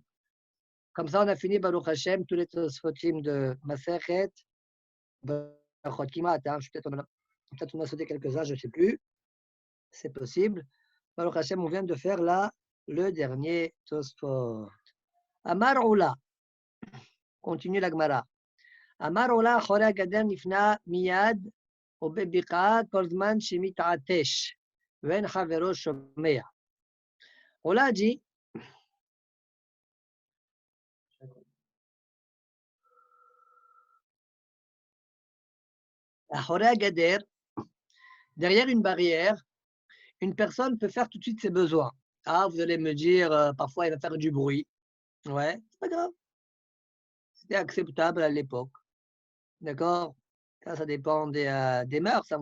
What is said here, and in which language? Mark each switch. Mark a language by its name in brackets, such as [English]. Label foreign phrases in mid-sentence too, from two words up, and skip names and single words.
[French] Comme ça, on a fini, [Hebrew] ברוך השם, [French] tous les Tosfotim de [Hebrew] מסכת ברכות כמעט. [French] Peut-être on a sauté quelques-uns, je ne sais plus. C'est possible. [Hebrew] ברוך השם, [French] on vient de faire là le dernier Tosfot. [Hebrew] אמר עולא. [French] Continue la Gemara. [Hebrew] אמר עולה אחורי הגדר נפנה מיד ובבקעה כל זמן שמתעטש ואין חברו שומע. עולה dit, אחורי הגדר, [French] derrière une barrière, une personne peut faire tout de suite ses besoins. Ah, vous allez me dire, parfois il va faire du bruit. Ouais, c'est pas grave. C'était acceptable à l'époque. D'accord? Ça dépend des mœurs. Hein.